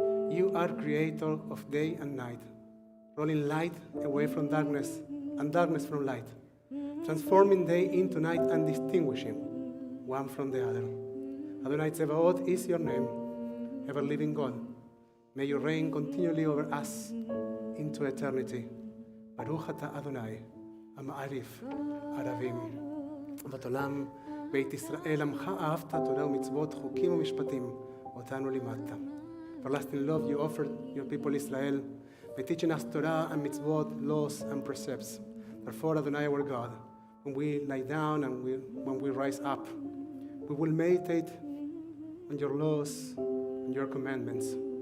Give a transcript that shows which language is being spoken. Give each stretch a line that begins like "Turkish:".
English: You are creator of day and night, rolling light away from darkness and darkness from light, transforming day into night and distinguishing one from the other. Adonai Tzevaot is your name, ever-living God. May you reign continually over us into eternity.
Hebrew: Baruch ata Adonai, המעריף, ערבים. בת עולם, בית ישראל, עמך אהבת תורה ומצוות, חוקים ומשפטים, אותנו לימדת.
English: Everlasting love you offered your people Israel by teaching us Torah and mitzvot, laws and precepts. Therefore, Adonai our God, when we lie down and when we rise up, we will meditate on your laws and your commandments.